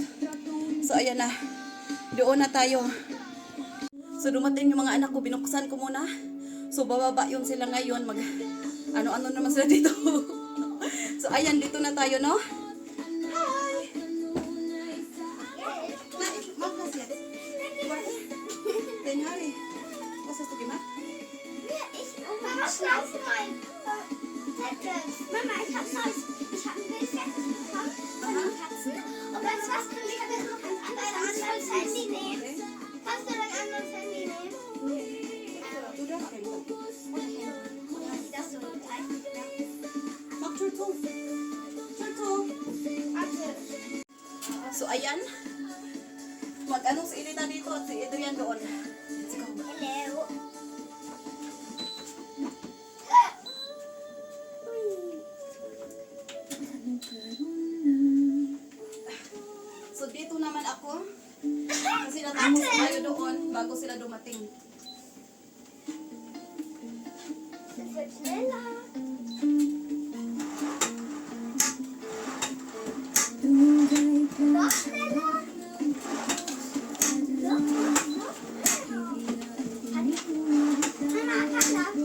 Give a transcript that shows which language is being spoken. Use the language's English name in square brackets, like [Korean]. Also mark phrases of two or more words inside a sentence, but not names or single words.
[Filipino] So, ayan na. Doon na tayo. So, dumating yung mga anak ko. Binuksan ko muna. So, bababa yun sila ngayon. Ano-ano naman sila dito. So, ayan. Dito na tayo, no? Hi! Magnas yan. [German] Den Harry. Was hast du gemacht? Mama, schlafe mal. Mama, ich hab Neues. Ich hab ein Bild fertig bekommen von den Katzen. Und weißt du was? Ich kann jetzt noch ein anderes Handy nehmen. Kannst du dein anderes Handy nehmen? Du darfst keinen. Das so gleich. Mach Tür zu. Tür zu. Warte. [Filipino] So, ayan. Mag-ano si Elena dito at si Adrian doon. [English] Let's go. Hello. [Filipino] So, dito naman ako. Kasi natapos tayo doon bago sila dumating. [German] Das wird schneller. Noch schneller. Mama, Papa.